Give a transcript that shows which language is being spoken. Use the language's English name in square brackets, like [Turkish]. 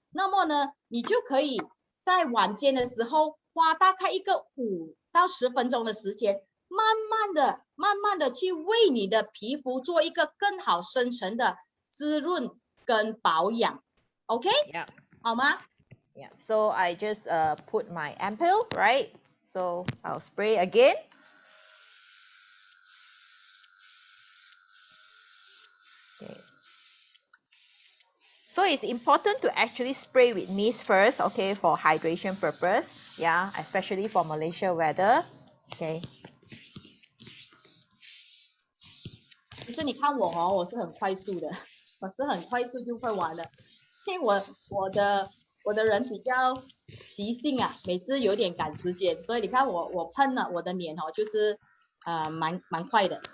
[Chinese] 那么呢，你就可以在晚间的时候花大概一个5到10分钟的时间，慢慢的去为你的皮肤做一个更好深层的滋润跟保养 ，OK？ [English] Yeah. [Chinese] 好吗？ [English] Yeah. So I just put my ampoule, right? So I'll spray again. Okay. So it's important to actually spray with mist first, okay, for hydration purpose. Yeah, especially for Malaysia weather. Okay. [Chinese] 其实你看我哦，我是很快速的，我是很快速就会完的，因为我的人比较急性啊，每次有点赶时间，所以你看我喷了我的脸哦，就是蛮快的。